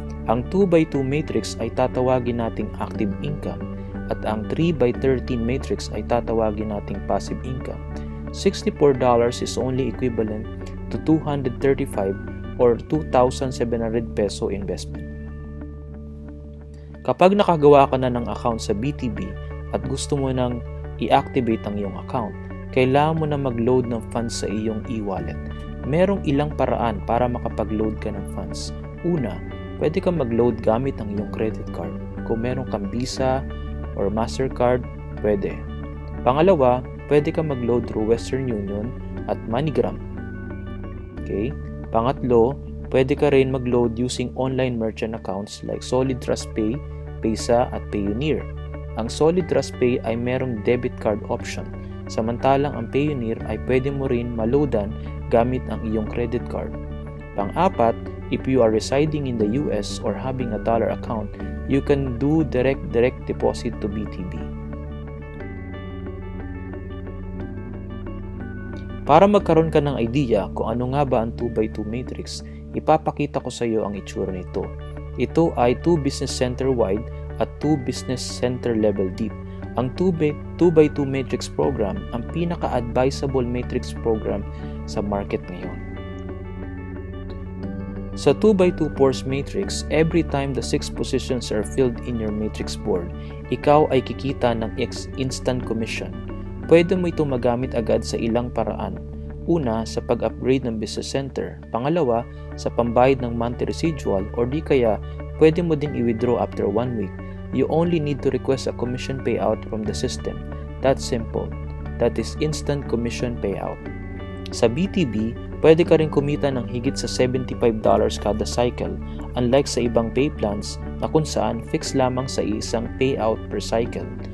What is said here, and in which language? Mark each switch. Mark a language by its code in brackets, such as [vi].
[tl] Ang 2x2 matrix ay tatawagin nating active income at ang 3x13 matrix ay tatawagin nating passive income. [en] $64 is only equivalent to 235 or 2,700 peso investment. [tl] Kapag nakagawa ka na ng account sa BTB at gusto mo nang i-activate ang iyong account, kailangan mo na mag-load ng funds sa iyong e-wallet. Merong ilang paraan para makapag-load ka ng funds. Una, pwede kang mag-load gamit ang iyong credit card. Kung meron kang Visa or Mastercard, pwede. Pangalawa, pwede kang mag-load through Western Union at MoneyGram. Okay? Pangatlo, pwede ka rin mag-load [en] using online merchant accounts like [tl] Solid Trust Pay, Paysa at Payoneer. Ang Solid Trust Pay ay merong debit card option, samantalang ang Payoneer ay pwede mo rin maloadan gamit ang iyong credit card. Pang-apat, [en] if you are residing in the US or having a dollar account, you can do direct deposit to BTB. [tl] Para magkaroon ka ng idea kung ano nga ba ang 2x2 matrix, ipapakita ko sa iyo ang itsura nito. Ito ay 2 business center wide at 2 business center level deep. Ang 2x2 matrix program ang pinaka-advisable matrix program sa market ngayon. [en] Sa 2x2 force matrix, every time the 6 positions are filled in your matrix board, [tl] ikaw ay kikita ng [en] instant commission. [tl] Pwede mo itong magamit agad sa ilang paraan. Una, sa pag-upgrade ng business center. Pangalawa, sa pambayad ng monthly residual or di kaya pwede mo ding i-withdraw after 1 week. [en] You only need to request a commission payout from the system. That's simple. That is instant commission payout. [tl] Sa BTB, pwede ka rin kumita ng higit sa $75 kada cycle, unlike sa ibang pay plans na kung saan fixed lamang sa isang payout per cycle.